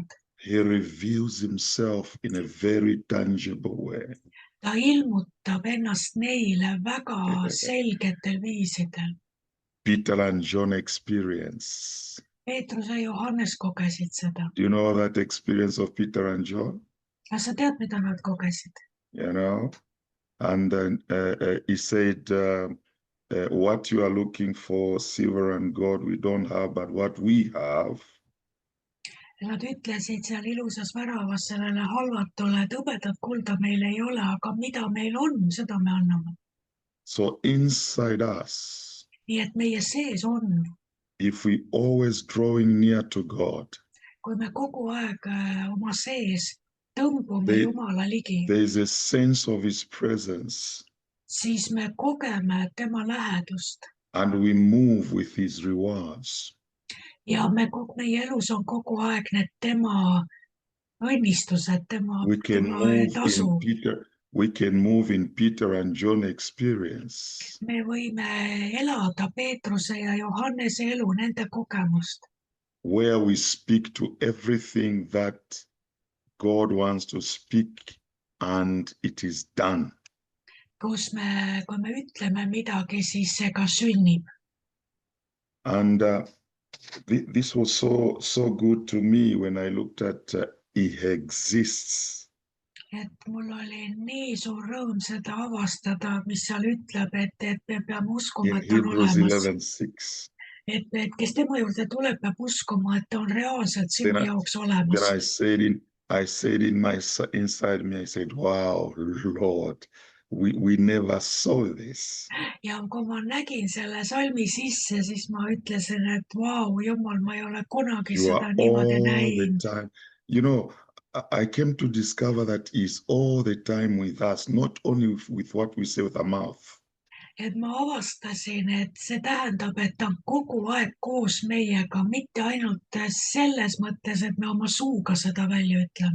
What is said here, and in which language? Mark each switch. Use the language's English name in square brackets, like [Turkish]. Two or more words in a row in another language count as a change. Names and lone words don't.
[English] He reveals himself in a very tangible way. [Estonian] Ta ilmutab ennast neile väga selgetel viisidel. [English] Peter and John experience. [Estonian] Peetrus ja Johannes kogesid seda. [English] Do you know that experience of Peter and John? [Estonian] Kas sa tead, mida nad kogesid? [English] You know, and then he said, what you are looking for, silver and gold, we don't have, but what we have. [Estonian] Nad ütlesid seal ilusas väravas sellele halvatule, et hõbedat kulda meil ei ole, aga mida meil on, seda me anname. [English] So inside us, [Estonian] Nii et meie sees on, [English] if we always drawing near to God, [Estonian] kui me kogu aeg oma sees tõmbume Jumala ligi, [English] there is a sense of his presence. [Estonian] Siis me kogeme tema lähedust. [English] And we move with his rewards. [Estonian] ja meie elus on kogu aeg need tema õnnistused, [English] We can [Estonian] tema [English] move in [Estonian] tasu. [English] Peter. We can move in Peter and John experience, [Estonian] Me võime elada Peetruse ja Johannese elu, nende kogemust, [English] where we speak to everything that God wants to speak, and it is done. [Estonian] kui me ütleme midagi, siis see ka sünnib. [English] And this was so good to me when I looked at He exists. [Estonian] Et mul oli nii suur rõõm seda avastada, mis seal ütleb, et me peame uskuma, [English] In [Estonian] et ta on [English] Hebrews [Estonian] olemas. 11:6. Et kes tema juurde tuleb, peab uskuma, et ta on reaalselt [English] Then [Estonian] sinu [English] I, [Estonian] jaoks [English] then [Estonian] olemas. [English] I said in my inside me, I said, "Wow, Lord, we never saw this." [Estonian] Ja kui ma nägin selle salmi sisse, siis ma ütlesin, et vau, Jumal, ma ei ole kunagi [English] You are [Estonian] seda niimoodi [English] all the [Estonian] näinud. [English] time. You know, I came to discover that He's all the time with us, not only with what we say with our mouth. [Estonian] Et ma avastasin, et see tähendab, et ta on kogu aeg koos meiega, mitte ainult selles mõttes, et me oma suuga seda välja ütleme.